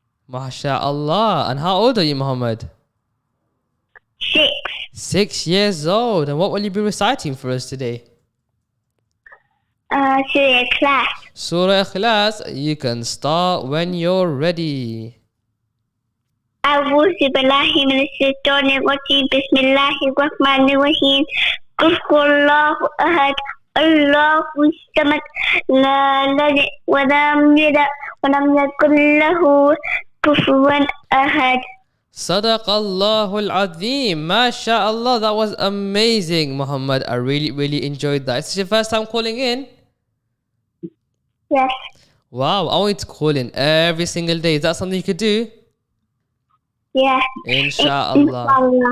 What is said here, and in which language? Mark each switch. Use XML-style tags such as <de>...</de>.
<ar>MashaAllah.</ar> <en>And how old are you, Muhammad? 6. 6 years old. And what will you be reciting for us today? Surah Ikhlas. Surah Ikhlas, you can start when you're ready.</en> <ar>أعوذ بالله من الشيطان الرجيم بسم الله الرحمن الرحيم قل هو الله أحد الله الصمد لا يلد ولم يولد ولم يكن له كفوا أحد. Sadaqallahul Azim.</ar> <en>MashaAllah, that was amazing, Muhammad. I really enjoyed that. Is this your first time calling in? Yes. Wow, I want you to call in every single day. Is that something you could do? Yes.</en> <ar>Inshallah.</ar>